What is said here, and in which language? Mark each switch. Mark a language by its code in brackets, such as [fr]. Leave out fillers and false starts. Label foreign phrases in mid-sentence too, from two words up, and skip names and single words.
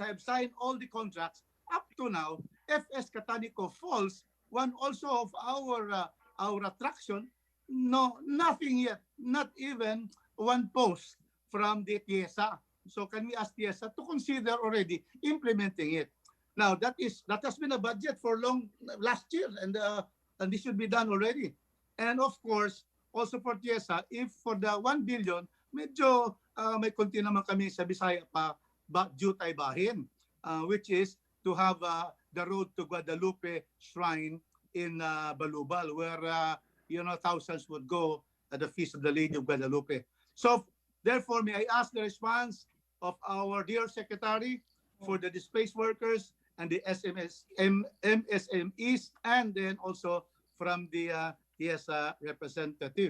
[en] I have signed all the contracts. Up to now, FS Catanico Falls, one also of our attraction, no, nothing yet, not even one post from the TIESA. So can we ask TIESA to consider already implementing it? Now that has been a budget for last year, and this should be done already. And of course, also for TIESA, if for the 1 billion, [tl] medyo may konti naman kami sa Bisaya [ceb] pa jutay bahin, [en] which is to have the road to Guadalupe Shrine in Balubal, where thousands would go at the Feast of the Lady of Guadalupe. So therefore, may I ask the response of our dear Secretary for the displaced workers and the MSMEs, and then also from the TIESA representative.